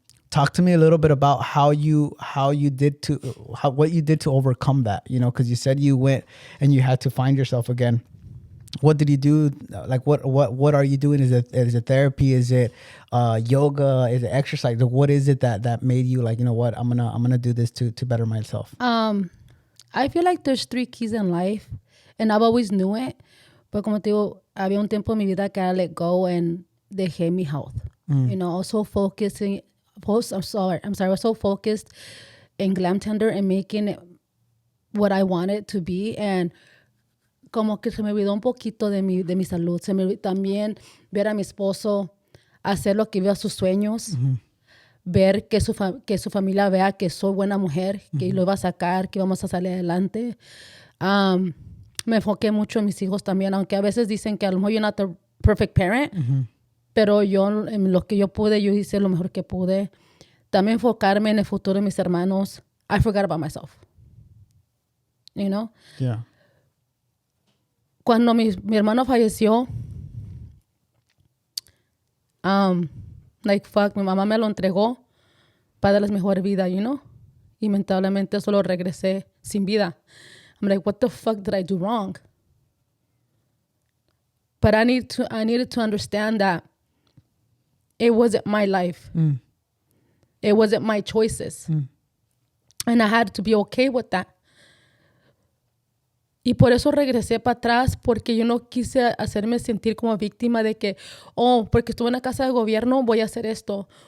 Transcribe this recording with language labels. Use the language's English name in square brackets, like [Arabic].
[English] Talk to me a little bit about what you did to overcome that, because you said you went and you had to find yourself again. What did you do? Like, what are you doing? Is it therapy? Is it yoga? Is it exercise? What is it that made you like, you know what, I'm gonna do this to better myself? I feel like there's 3 keys in life, and I've always knew it. [Spanish] But como te digo, había un tiempo en mi vida que [English] I let go and [Spanish] dejé mi health. [English] I was so focused I was so focused in Glamtender and making it what I wanted to be, and [Spanish] como que se me olvidó un poquito de mi salud. Se me olvidó también ver a mi esposo hacer lo que vio a sus sueños, ver que su familia vea que soy buena mujer, que lo iba a sacar, que íbamos a salir adelante. Me enfoqué mucho en mis hijos también, aunque a veces dicen que a lo mejor [English] you're not the perfect parent, [Spanish] pero yo, en lo que yo pude, yo hice lo mejor que pude. También enfocarme en el futuro de mis hermanos. [English] I forgot about myself. You know? Yeah. [Spanish] Cuando mi hermano falleció, mi mamá me lo entregó para darles mejor vida, y lamentablemente solo regresé sin vida. [English] I'm like, what the fuck did I do wrong? But I needed to understand that it wasn't my life. It wasn't my choices. And I had to be okay with that. [Spanish] Y por eso regresé para atrás, porque yo no quise hacerme sentir como víctima de que, porque estuve en la casa de gobierno, voy a hacer esto.